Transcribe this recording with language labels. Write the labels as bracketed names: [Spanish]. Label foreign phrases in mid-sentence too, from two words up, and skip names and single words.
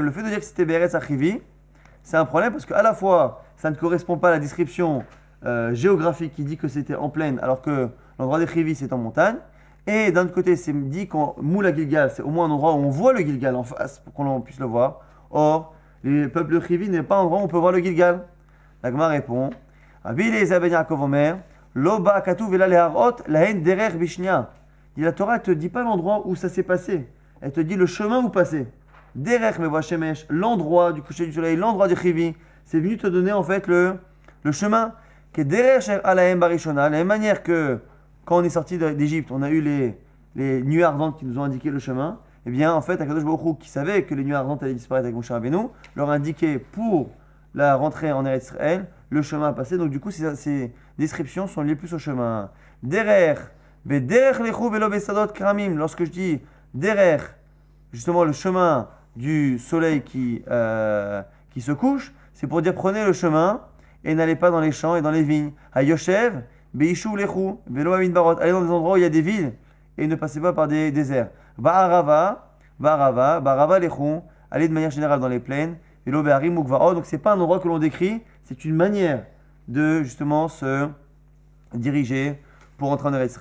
[French] Le fait de dire que c'était Be'eretz à Chivi, c'est un problème parce qu'à la fois, ça ne correspond pas à la description géographique qui dit que c'était en plaine, alors que l'endroit des Chivi, c'est en montagne. Et d'un autre côté, c'est dit qu'en Moula Gilgal, c'est au moins un endroit où on voit le Gilgal en face pour qu'on puisse le voir. Or, le peuple de Chivi n'est pas un endroit où on peut voir le Gilgal. La Gemara répond [Hebrew] רבי אליעזר בן יעקב אומר, לא בא הכתוב אלא להראות להן דרך בשניה. [French] La Torah ne te dit pas l'endroit où ça s'est passé. Elle te dit le chemin où passer. [Hebrew] דרך מבוא השמש, [French] l'endroit du coucher du soleil, l'endroit du Chivi. C'est venu te donner en fait le chemin. Que [Hebrew] דרך אשר הלכו בראשונה, [French] de la même manière que quand on est sorti d'Égypte, on a eu les nuées ardentes qui nous ont indiqué le chemin. Eh bien, en fait, [Hebrew] הקדוש ברוך הוא, [French] qui savait que les nuées ardentes allaient disparaître avec Moshe Rabbeinu, leur indiquait pour la rentrée en Eretz Israël le chemin à passer. Donc, du coup, ces descriptions sont liées plus au chemin. [Hebrew] דרך, בדרך לכו ולא בשדות כרמים. [French] Lorsque je dis derer, justement le chemin du soleil qui se couche, c'est pour dire prenez le chemin et n'allez pas dans les champs et dans les vignes. [Hebrew] הישוב, בישוב לכו, ולא במדברות. [French] Allez dans des endroits où il y a des villes et ne passez pas par des déserts. [Hebrew] בערבה לכו. [French] Allez de manière générale dans les plaines. [Hebrew] ולא בהרים ובגבעות. [French] Donc c'est pas un endroit que l'on décrit, c'est une manière de justement se diriger pour entrer en Eretz Israël.